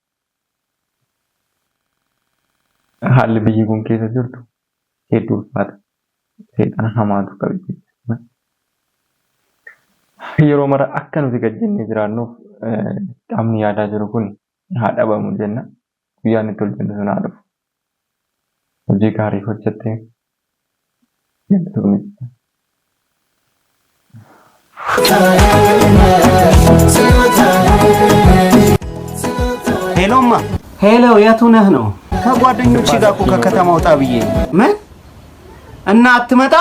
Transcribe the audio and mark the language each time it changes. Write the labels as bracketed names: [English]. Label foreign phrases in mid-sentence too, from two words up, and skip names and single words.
[Oromo] Haalli biyyi kun keessa jirtu hedduu ulfaata. Seexana hamaatu qabu. Yeroo mara akka nuti gajjannee jiraannuuf qaamni yaadaa jiru kun haa dhabamu jenna. Guyyaan itti ol jennu sun haa dhufu. Hojii gaarii hojjettee [Amharic] ሄሎማ ሄሎ፣ የቱ ነህ ነው? ከጓደኞቼ ጋር እኮ ከከተማ ወጣ ብዬ ነው። ምን እና አትመጣም?